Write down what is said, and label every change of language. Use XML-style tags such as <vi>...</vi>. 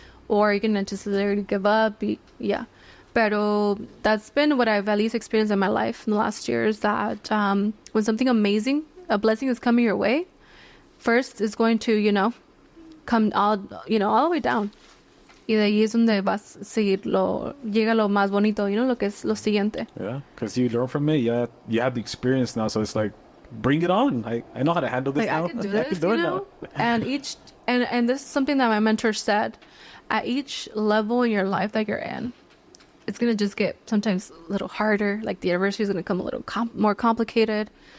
<en>Or you're going to just literally give up. Yeah. But that's been what I've at least experienced in my life in the last years, that when something amazing, a blessing is coming your way, first it's going to, come all the way down.</en> <es>Y de ahí es donde vas a seguir llega lo más bonito, lo que es lo siguiente.</es> <en>Yeah, because you learn from it. Yeah, you have the experience now, so it's like, bring it on. I know how to handle this now. I can do this, now. And and this is something that my mentor said. At each level in your life that you're in, it's gonna just get sometimes a little harder. Like the adversity is gonna come a little more complicated.</en>